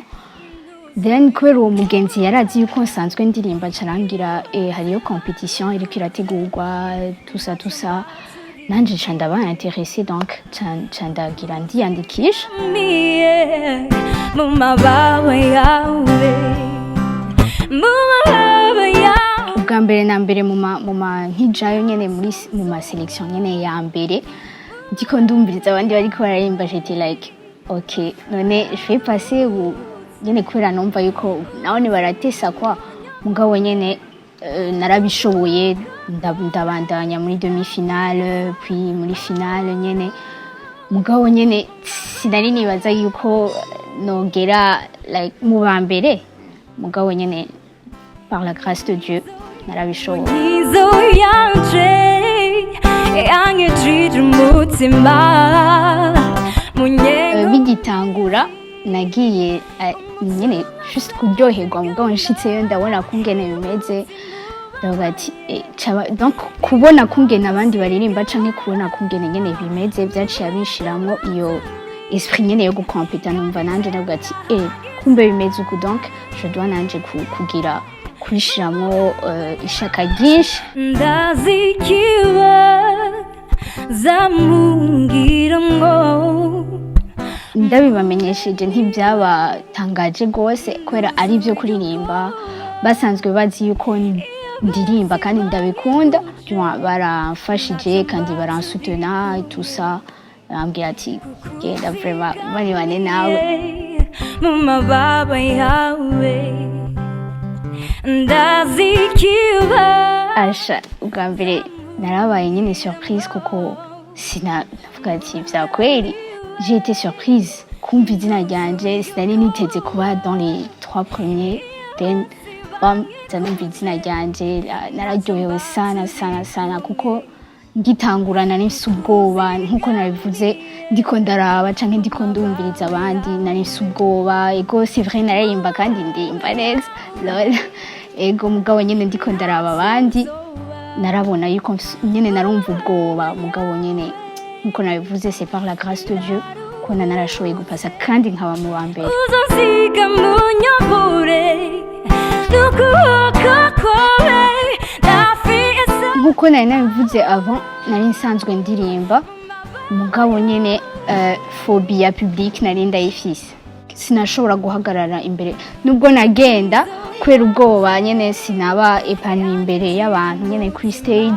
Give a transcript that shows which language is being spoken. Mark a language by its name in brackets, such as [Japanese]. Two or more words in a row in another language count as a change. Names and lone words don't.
[Rundi] Then kubera uwo mugenzi yarazi yuko nsanzwe ndirimba carangira hariyo competition iriko irategurwa tusa nanje ca ndaba intéressé, donc ca ndagira ndiyandikisha mu mababa yawe, mu mababa yawe. Ubwa mbere na mbere mu nkijayo nyene mu ma selection nyene ya mbere ndiko ndumviriza abandi bariko bararimba, [French] j'étais like ok none je vais passer [Rundi] ou nyene kubera numva yuko nabone baratesa kwa mugabo nyene narabishoboye ndabandanya muri demi-finale puis muri finale nyene, mugabo nyene sinari nibaza yuko nogera like mu ba mbere, mugabo nyene [French] par la grâce de Dieu [Rundi] narabishoboye. Nizo yanje yangejije umutima munyenga. Bigitangura nagiye nyene just kuryoherwa, mugabo nshitseyo ndabona kungene bimeze, ndavuga ati donc kubona kungene abandi baririmba canke kubona kungene nyene bimeze vyaciye abishiramwo iyo esprit nyene yo gukompeta, numva nanje ndavuga ati kumbe bimeze uku, [French] donc je dois [Rundi] nanje kugira kubishiramwo ishaka ryinshi. Ndazikiwe zamungira ngo ndabibamenyesheje ntibyabatangaje gose kubera ari byo kuririmba, basanzwe bazi yuko ndirimba kandi ndabikunda, baramfashije kandi baransutena [French] tout ça, [Rundi] bambwira ati genda vraiment bari bane nawe mu mababa yawe ndazikiba. Asha ubwa mbere narabaye nyine surprise kuko sinavuga ati vya kweli, [French] j'ai été surprise [Rundi] kumva izina ryanje, sinari niteze kuba [French] dans les 3 premiers, [Rundi] then zanumva izina ryanje nararyohewe sana kuko ngitangura nari mfise ubwoba nkuko nabivuze, ndiko ndaraba canke ndiko ndumviriza abandi nari mfise ubwoba. Ego [French] c'est vrai [Rundi] naririmba kandi ndimba neza lol, ego mugabo nyene ndiko ndaraba abandi narabona yuko nyene narumva ubwoba, mugabo nyene nkuko nabivuze [French] c'est par la grâce de Dieu [Rundi] ko narashoboye gupasa kandi nkaba mu ba mbere. Uzonsiga munyobore n'ukuboko kwawe ndafise. Nkuko nari nabivuze avant nari nsanzwe ndirimba, mugabo nyene phobie ya public nari ndayifise, sinashobora guhagarara imbere nubwo nagenda kubera ubwoba nyene sinaba epanoui imbere y'abantu nyene kuri stage.